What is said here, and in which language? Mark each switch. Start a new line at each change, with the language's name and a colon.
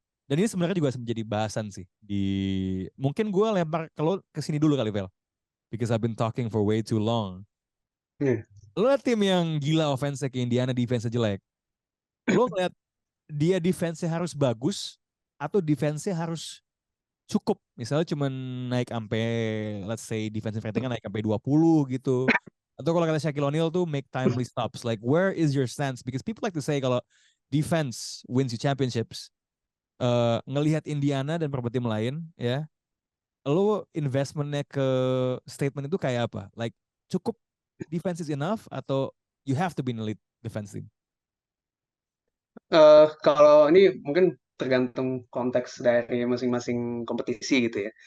Indonesian: Dan ini sebenarnya juga menjadi bahasan sih. Mungkin gue lempar kalau ke sini dulu kali, Vel.
English: Because I've been talking for way too long.
Indonesian: Lo liat tim yang gila offense ke Indiana, defense jelek. Lo ngeliat dia defense harus bagus atau defense harus cukup. Misalnya cuma naik sampai,
English: let's say defensive rating
Indonesian: naik sampai 20 gitu. Atau kalau kata Shaquille O'Neal tuh
English: make timely stops. Like where is your stance? Because people like to say
Indonesian: kalau
English: defense wins you championships.
Indonesian: ngelihat Indiana dan beberapa tim lain ya, lo investmentnya ke statement itu kayak apa?
English: Like cukup defense is enough atau you have to be an elite defense team?
Indonesian: Kalau ini mungkin tergantung konteks dari masing-masing kompetisi gitu ya.